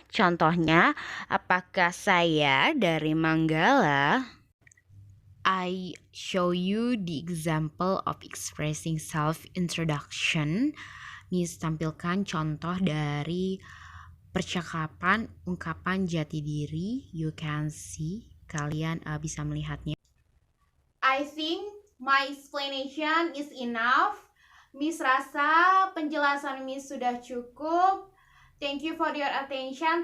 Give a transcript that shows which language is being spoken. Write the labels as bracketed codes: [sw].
[id] Contohnya, apakah saya dari Manggala? [en] I show you the example of expressing self-introduction. [id] Miss tampilkan contoh dari percakapan ungkapan jati diri. [en] You can see, [id] kalian bisa melihatnya. [en] I think my explanation is enough. [id] Miss rasa penjelasan Miss sudah cukup. [en] Thank you for your attention.